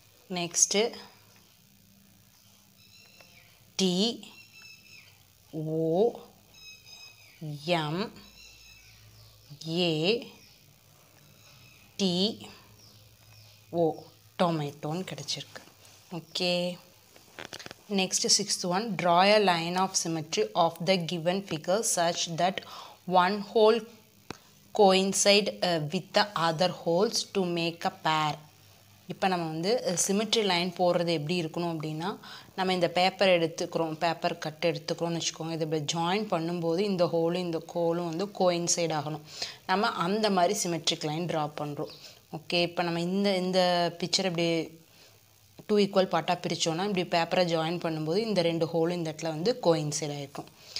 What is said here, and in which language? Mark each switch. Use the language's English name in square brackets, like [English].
[Tamil] Next D O M A D ஓ டொமேட்டோன்னு கிடச்சிருக்கு. [English] Okay, next 6th one. Draw a line of symmetry of the given figure such that one hole coincide with the other holes to make a pair. [Tamil] இப்போ நம்ம வந்து symmetry line போடுறது எப்படி இருக்கணும் அப்படின்னா, நம்ம இந்த பேப்பர் எடுத்துக்கிறோம், பேப்பர் கட் எடுத்துக்கிறோம்னு வச்சுக்கோங்க. இதை இப்படி ஜாயின் பண்ணும்போது இந்த ஹோலும் இந்த கோலும் வந்து கோயின்சைட் ஆகணும். நம்ம அந்த மாதிரி சிமெட்ரிக் லைன் ட்ரா பண்ணுறோம். ஓகே, இப்போ நம்ம இந்த பிக்சர் இப்படி 2 ஈக்குவல் பார்ட்டாக பிரித்தோன்னா இப்படி பேப்பரை ஜாயின் பண்ணும்போது இந்த 2 ஹோலும் இந்த இடத்துல வந்து கோயின்சைட் ஆகிருக்கும்.